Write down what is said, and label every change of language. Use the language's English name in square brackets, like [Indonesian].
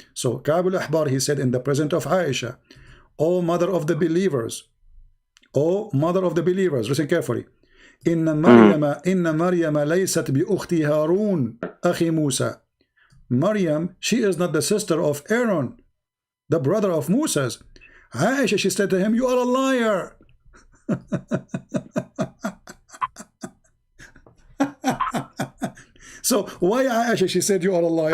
[English] So Ka'b al-Ahbar, he said in the presence of Aisha, "O mother of the believers, O mother of the believers, listen carefully. [Arabic] إن مريم ليست بأخت هارون أخي موسى." [English] Maryam, she is not the sister of Aaron, the brother of Moses. Aisha, she said to him, "You are a liar." So why Aisha, she said you are a liar?